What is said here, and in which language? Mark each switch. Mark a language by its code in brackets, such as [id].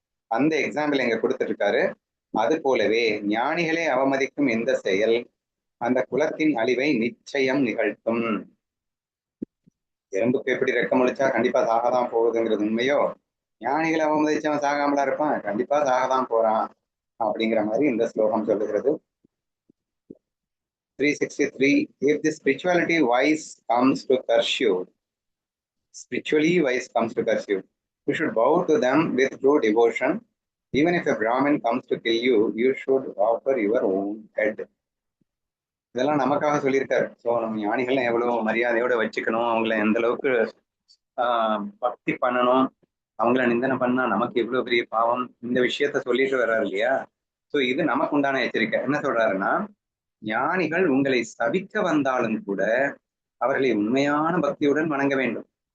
[ta] அந்த எக்ஸாம்பிள் எங்க கொடுத்துட்டு இருக்காரு. அது போலவே ஞானிகளை அவமதிக்கும் இந்த செயல் அந்த குலத்தின் அழிவை நிச்சயம் நிகழ்த்தும். எறும்புக்கு எப்படி ரெக்கம் முளைச்சா கண்டிப்பா சாகதான் போகுதுங்கிறது உண்மையோ, ஞானிகளை அவமதிச்சவன் சாகாமலா இருப்பான், கண்டிப்பா சாகதான் போறான் அப்படிங்கிற மாதிரி இந்த ஸ்லோகம் சொல்லுகிறது. 363. [en] If the spirituality wise comes to curse you, spiritually wise comes to curse you, you should bow to them with true devotion. Even if a Brahmin comes to kill you, you should offer your own head. [ta] இதெல்லாம் நமக்காக சொல்லியிருக்காரு. So நம்ம ஞானிகள் எவ்வளவு மரியாதையோட வச்சுக்கணும், அவங்கள எந்த அளவுக்கு பக்தி பண்ணணும், அவங்கள நிந்தனை பண்ணா நமக்கு எவ்வளவு பெரிய பாவம், இந்த விஷயத்த சொல்லிட்டு வர்றாரு இல்லையா. ஸோ இது நமக்கு உண்டான எச்சரிக்கை. என்ன சொல்றாருன்னா, ஞானிகள் உங்களை சபிக்க வந்தாலும் கூட அவர்களை உண்மையான பக்தியுடன் வணங்க வேண்டும்.